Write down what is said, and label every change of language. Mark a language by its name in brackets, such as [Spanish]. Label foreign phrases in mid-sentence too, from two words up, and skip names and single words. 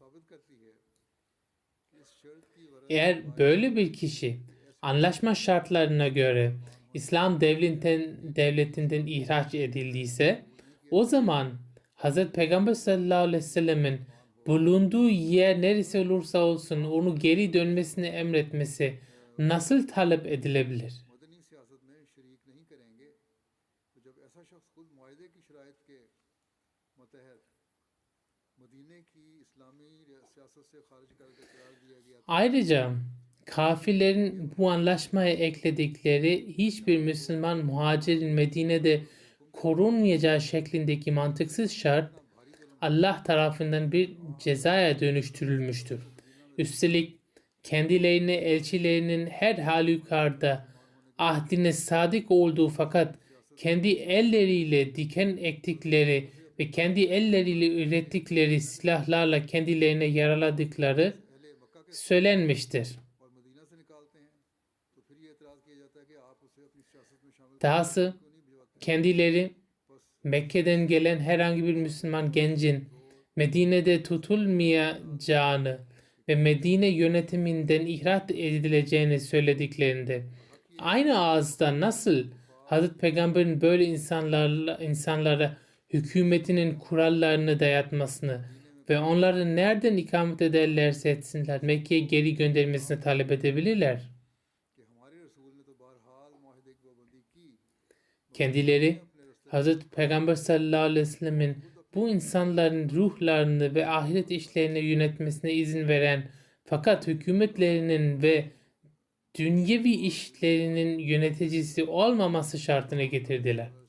[Turkish] Eğer böyle bir kişi anlaşma şartlarına göre İslam devletinden ihraç edildiyse o zaman Hazreti Peygamber [Arabic] صلى الله عليه وسلم [Turkish] bulunduğu yer neresi olursa olsun onu geri dönmesini emretmesi nasıl talep edilebilir? [Urdu] مدنی سیاست میں شریک نہیں کریں گے تو جب ایسا شخص خود معاہدے کی شرائط کے ماتحت مدینے کی اسلامی سیاست سے خارج کر کے قرار دیا گیا تھا [Turkish] Ayrıca kafirlerin bu anlaşmaya ekledikleri hiçbir Müslüman muhacirin Medine'de korunmayacağı şeklindeki mantıksız şart Allah tarafından bir cezaya dönüştürülmüştür. Üstelik kendilerine elçilerinin her halükarda ahdine sadık olduğu fakat kendi elleriyle diken ektikleri ve kendi elleriyle ürettikleri silahlarla kendilerine yaraladıkları söylenmiştir. [Urdu] اور مدینہ سے نکالتے ہیں تو پھر یہ اعتراض کیا جاتا ہے کہ آپ اسے اپنی سیاست میں شامل [Turkish] Dahası kendileri Mekke'den gelen herhangi bir Müslüman gencin Medine'de tutulmayacağını ve Medine yönetiminden ihraç edileceğini söylediklerinde aynı ağızdan nasıl Hazreti Peygamber'in böyle insanlara hükümetinin kurallarını dayatmasını ve onları nereden ikamet ederlerse etsinler Mekke'ye geri göndermesini talep edebilirler? [Urdu] کہ ہمارے رسول نے تو بہرحال معاہدے کی پابندی کی [Turkish] Kendileri Hazreti Peygamber [Arabic] صلى الله عليه وسلم [Turkish] bu insanların ruhlarını ve ahiret işlerini yönetmesine izin veren fakat hükümetlerinin ve dünyevi işlerinin yöneticisi olmaması şartını getirdiler.